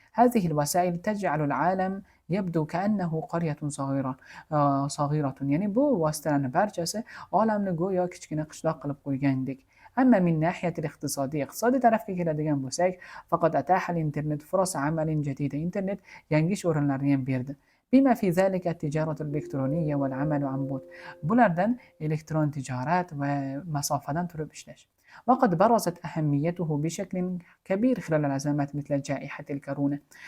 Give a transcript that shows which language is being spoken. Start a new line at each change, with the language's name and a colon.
Arabic: هذه الوسائل تجعل العالم يبدو كأنه قرية صغيرة.
Uzbek: ya'ni bu vositalarning barchasi olamni go'yo kichkina qishloq qilib qo'ygandek
Arabic: أما من ناحية الاقتصادية اقتصادي
Uzbek: tarafga keladigan bo'lsak, faqat
Arabic: أتاح الإنترنت فرص عمل جديدة.
Uzbek: إنترنت yangi ish o'rinlarini ham berdi.
Arabic: بما في ذلك التجارة الإلكترونية والعمل عن بعد.
Uzbek: Bulardan elektron tijorat va masofadan turib ishlash.
Arabic: وقد برزت أهميته بشكل كبير خلال الأزمات مثل جائحة الكورونا.